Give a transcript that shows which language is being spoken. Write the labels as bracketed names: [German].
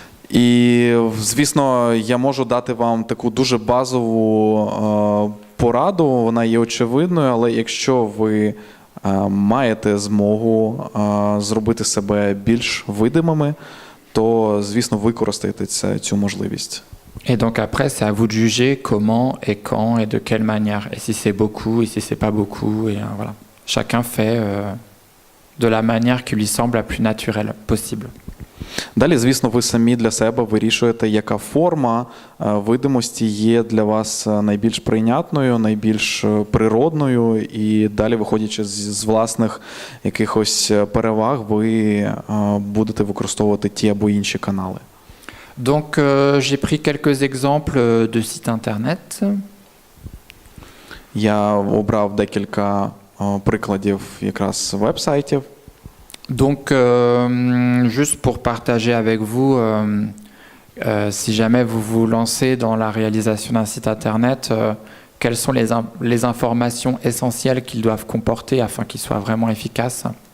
[Ukrainian] І, звісно, я можу дати вам таку дуже базову пораду, вона є очевидною, але якщо ви маєте змогу зробити себе більш видимими, то, звісно, використайте цю можливість. [French] Et donc après, c'est à vous de juger comment et quand et de quelle manière. Et si c'est beaucoup et si c'est pas beaucoup. Et voilà. Chacun fait de la manière qui lui semble la plus naturelle possible. [Ukrainian] Далі, звісно, ви самі для себе вирішуєте, яка форма видимості є для вас найбільш прийнятною, найбільш природною, і далі, виходячи з власних якихось переваг, ви будете використовувати ті або інші канали. [French] Donc, j'ai pris quelques exemples de sites internet. [Ukrainian] Я обрав декілька прикладів якраз веб-сайтів. [French] Donc, juste pour partager avec vous, si jamais vous vous lancez dans la réalisation d'un site internet, quelles sont les informations essentielles qu'ils doivent comporter afin qu'ils soient vraiment efficaces?